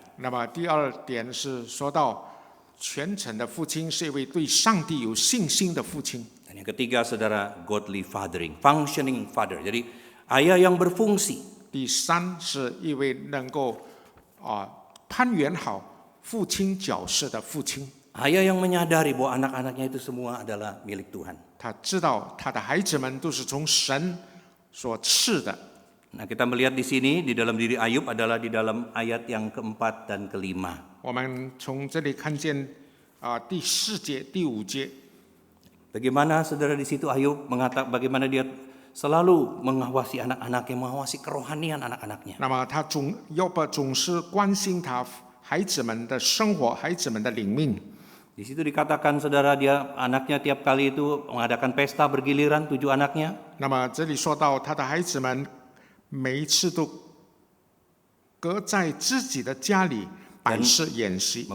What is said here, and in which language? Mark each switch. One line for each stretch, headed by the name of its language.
Chinese: 那么第二点是说到虔诚的父亲是一位对上帝有信心的父亲。
Indonesian: Dan yang ketiga, saudara,
English: godly fathering, functioning father.
Indonesian: Jadi ayah yang berfungsi.
Chinese: 第三是一位能够攀援好父亲角色的父亲。
Indonesian: Ayah yang menyadari bahwa anak-anaknya itu semua adalah milik Tuhan.
Chinese: 他知道他的孩子们都是从神所赐的。
Indonesian: Nah, kita melihat di sini di dalam diri Ayub adalah di dalam ayat yang keempat dan kelima.
Chinese: 我们从这里看见第4节、第5节。
Indonesian: Bagaimana saudara di situ Ayub mengatakan bagaimana dia selalu mengawasi anak-anaknya, mengawasi kerohanian anak-anaknya.
Chinese: 那么约伯总是关心他孩子们的生活、孩子们的灵命。
Indonesian: Di situ dikatakan saudara dia anaknya tiap kali itu mengadakan pesta bergiliran 7 anaknya.
Chinese: 那么这里说到他的孩子们每一次都隔在自己的家里摆设宴席，